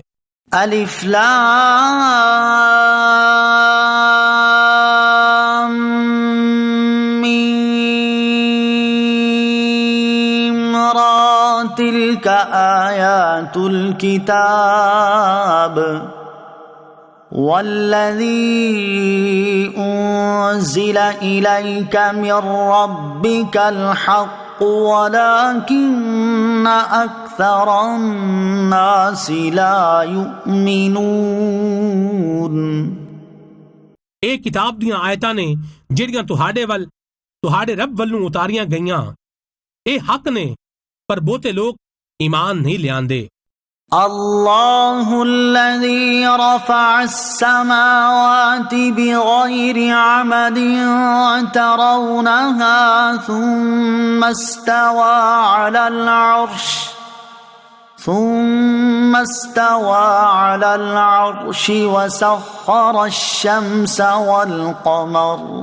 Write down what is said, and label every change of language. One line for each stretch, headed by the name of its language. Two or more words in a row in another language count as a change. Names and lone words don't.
Arabic: الر تلك آيات الكتاب والذي أنزل إليك من ربك الحق ولكن أكثر الناس لا يؤمنون।
Punjabi: ਇਹ ਕਿਤਾਬ ਦੀਆਂ ਆਇਤਾਂ ਨੇ ਜਿਹੜੀਆਂ ਤੁਹਾਡੇ ਰੱਬ ਵੱਲੋਂ ਉਤਾਰੀਆਂ ਗਈਆਂ। ਇਹ ਹੱਕ ਨੇ, ਪਰ ਬਹੁਤੇ ਲੋਕ ਈਮਾਨ ਨਹੀਂ ਲਿਆਂਦੇ।
Arabic: الله الذي رفع السماوات بغير عمد ترونها ثم استوى على العرش وسخر الشمس والقمر